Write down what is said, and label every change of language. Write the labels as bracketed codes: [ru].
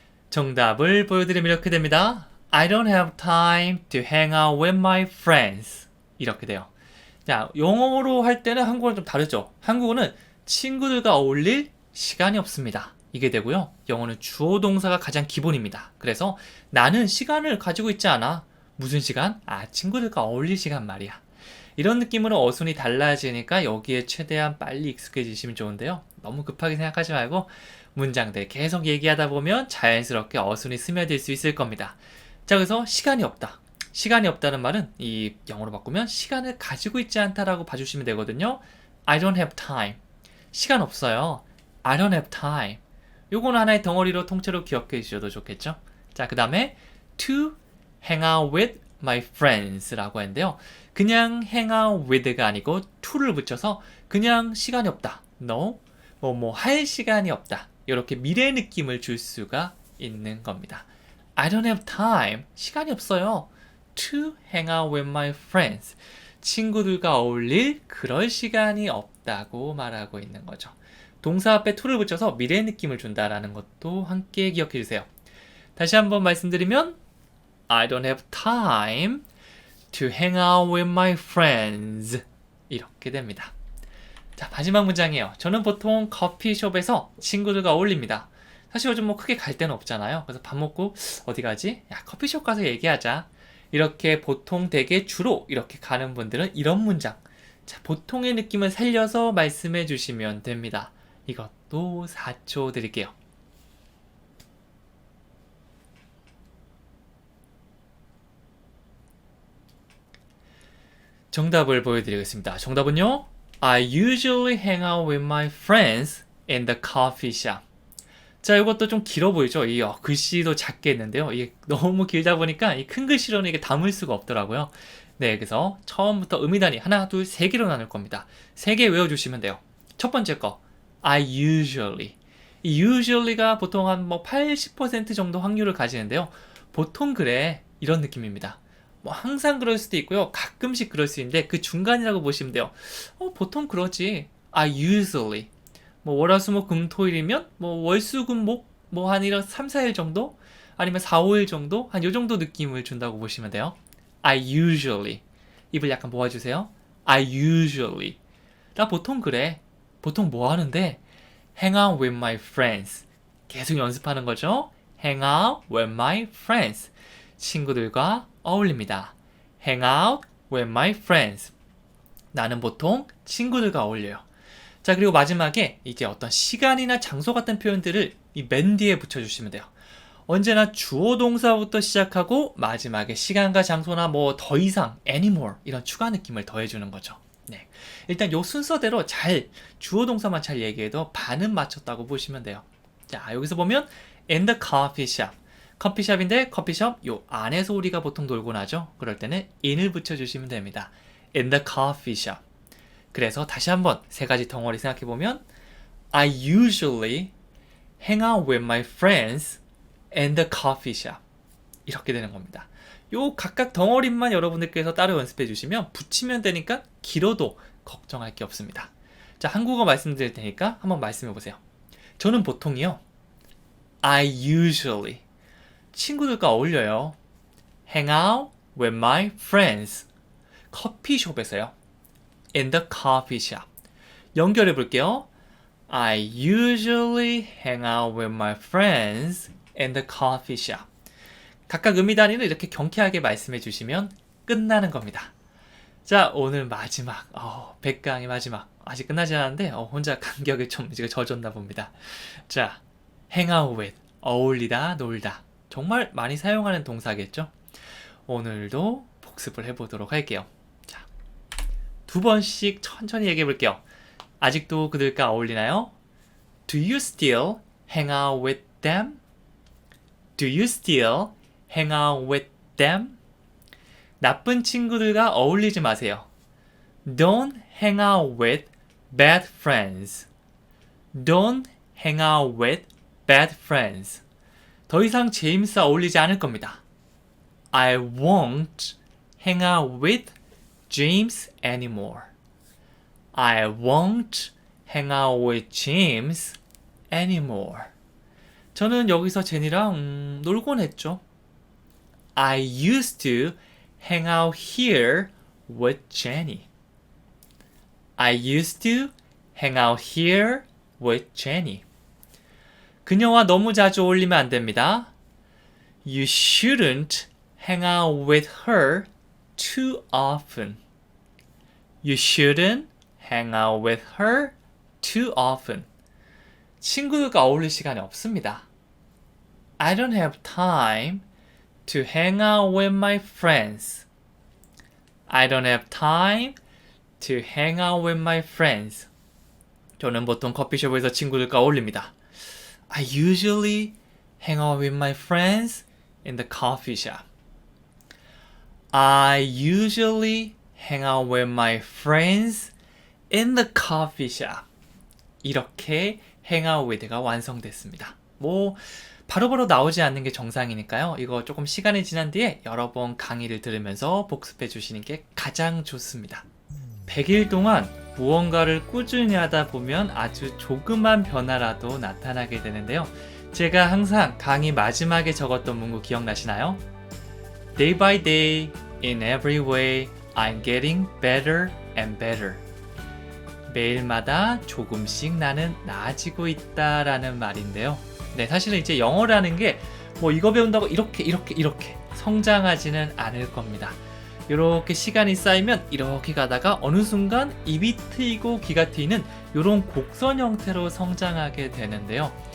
[ko] 정답을 보여드리면 이렇게 됩니다. [en] I don't have time to hang out with my friends. [ko] 이렇게 돼요. 자, 영어로 할 때는 한국어랑 좀 다르죠. 한국어는 친구들과 어울릴 시간이 없습니다. 이게 되고요. 영어는 주어 동사가 가장 기본입니다. 그래서 나는 시간을 가지고 있지 않아. 무슨 시간? 친구들과 어울릴 시간 말이야. 이런 느낌으로 어순이 달라지니까 여기에 최대한 빨리 익숙해지시면 좋은데요. 너무 급하게 생각하지 말고 문장들 계속 얘기하다 보면 자연스럽게 어순이 스며들 수 있을 겁니다. 자, 그래서 시간이 없다. 시간이 없다는 말은 이 영어로 바꾸면 시간을 가지고 있지 않다라고 봐주시면 되거든요. [en] I don't have time. [ko] 시간 없어요. [en] I don't have time. [ko] 요거는 하나의 덩어리로 통째로 기억해 주셔도 좋겠죠. 자, 그 다음에 [en] to hang out with my friends [ko] 라고 했는데요. 그냥 hang out with가 아니고 to를 붙여서 그냥 시간이 없다. [en] No. [ko] 할 시간이 없다. 이렇게 미래 느낌을 줄 수가 있는 겁니다. [en] I don't have time. [ko] 시간이 없어요. [en] To hang out with my friends. [ko] 친구들과 어울릴 그럴 시간이 없다고 말하고 있는 거죠. 동사 앞에 to를 붙여서 미래 느낌을 준다라는 것도 함께 기억해 주세요. 다시 한번 말씀드리면 [en] I don't have time to hang out with my friends. [ko] 이렇게 됩니다. 자, 마지막 문장이에요. 저는 보통 커피숍에서 친구들과 어울립니다. 사실 요즘 크게 갈 데는 없잖아요. 그래서 밥 먹고 어디 가지? 야, 커피숍 가서 얘기하자. 이렇게 보통 되게 주로 이렇게 가는 분들은 이런 문장. 자, 보통의 느낌을 살려서 말씀해 주시면 됩니다. 이것도 4초 드릴게요. 정답을 보여드리겠습니다. 정답은요. [en] I usually hang out with my friends in the coffee shop. [ko] 자, 이것도 좀 길어 보이죠? 이 글씨도 작게 했는데요. 이게 너무 길다 보니까 이 큰 글씨로는 이게 담을 수가 없더라고요. 네, 그래서 처음부터 음이단위 하나, 둘, 세 개로 나눌 겁니다. 세 개 외워주시면 돼요. 첫 번째 거, I usually. 이 usually가 보통 한 80% 정도 확률을 가지는데요. 보통 그래. 이런 느낌입니다. 항상 그럴 수도 있고요. 가끔씩 그럴 수 있는데 그 중간이라고 보시면 돼요. 보통 그러지. [en] I usually. [ko] 월화수목금토일이면 월수금목 한 이런 3, 4일 정도? 아니면 4, 5일 정도? 한 요 정도 느낌을 준다고 보시면 돼요. [en] I usually. [ko] 입을 약간 모아주세요. I usually. 나 보통 그래. 보통 뭐 하는데? [en] Hang out with my friends. [ko] 계속 연습하는 거죠. [en] Hang out with my friends. [ko] 친구들과 어울립니다. [en] Hang out with my friends. [ko] 나는 보통 친구들과 어울려요. 자, 그리고 마지막에 이제 어떤 시간이나 장소 같은 표현들을 이 맨 뒤에 붙여주시면 돼요. 언제나 주어 동사부터 시작하고 마지막에 시간과 장소나 더 이상, anymore 이런 추가 느낌을 더해주는 거죠. 네, 일단 요 순서대로 주어 동사만 잘 얘기해도 반은 맞췄다고 보시면 돼요. 자, 여기서 보면 [en] in the coffee shop. [ko] 커피숍인데 커피숍 요 안에서 우리가 보통 놀곤 하죠. 그럴 때는 in을 붙여주시면 됩니다. [en] in the coffee shop. [ko] 그래서 다시 한번 세 가지 덩어리 생각해보면 [en] I usually hang out with my friends in the coffee shop. [ko] 이렇게 되는 겁니다. 요 각각 덩어리만 여러분들께서 따로 연습해 주시면 붙이면 되니까 길어도 걱정할 게 없습니다. 자, 한국어 말씀드릴 테니까 한번 말씀해 보세요. 저는 보통이요. [en] I usually [ko] 친구들과 어울려요. [en] hang out with my friends. [ko] 커피숍에서요. [en] in the coffee shop. [ko] 연결해 볼게요. [en] I usually hang out with my friends in the coffee shop. [ko] 각각 의미 단위는 이렇게 경쾌하게 말씀해 주시면 끝나는 겁니다. 자, 오늘 마지막 100강의 마지막 아직 끝나지 않았는데 혼자 감격에 좀 젖었나 봅니다. 자, [en] hang out with [ko] 어울리다, 놀다. 정말 많이 사용하는 동사겠죠? 오늘도 복습을 해보도록 할게요. 자, 2번씩 천천히 얘기해 볼게요. 아직도 그들과 어울리나요? [en] Do you still hang out with them? Do you still hang out with them? [ko] 나쁜 친구들과 어울리지 마세요. [en] Don't hang out with bad friends. Don't hang out with bad friends. [ko] 더 이상 제임스와 어울리지 않을 겁니다. [en] I won't hang out with James anymore. I won't hang out with James anymore. [ko] 저는 여기서 제니랑 놀곤 했죠. [en] I used to hang out here with Jenny. I used to hang out here with Jenny. [ko] 그녀와 너무 자주 어울리면 안 됩니다. [en] You shouldn't hang out with her too often. You shouldn't hang out with her too often. [ko] 친구들과 어울릴 시간이 없습니다. [en] I don't have time to hang out with my friends. I don't have time to hang out with my friends. [ko] 저는 보통 커피숍에서 친구들과 어울립니다. [en] I usually hang out with my friends in the coffee shop. I usually hang out with my friends in the coffee shop. [ko] 이렇게 hang out with가 완성됐습니다. 뭐 바로바로 나오지 않는 게 정상이니까요. 이거 조금 시간이 지난 뒤에 여러 번 강의를 들으면서 복습해 주시는 게 가장 좋습니다. 100일 동안 무언가를 꾸준히 하다 보면 아주 조그만 변화라도 나타나게 되는데요. 제가 항상 강의 마지막에 적었던 문구 기억나시나요? [en] Day by day, in every way, I'm getting better and better. [ko] 매일마다 조금씩 나는 나아지고 있다라는 말인데요. 네, 사실은 이제 영어라는 게 뭐 이거 배운다고 이렇게 성장하지는 않을 겁니다. 이렇게 시간이 쌓이면 이렇게 가다가 어느 순간 입이 트이고 귀가 트이는 이런 곡선 형태로 성장하게 되는데요.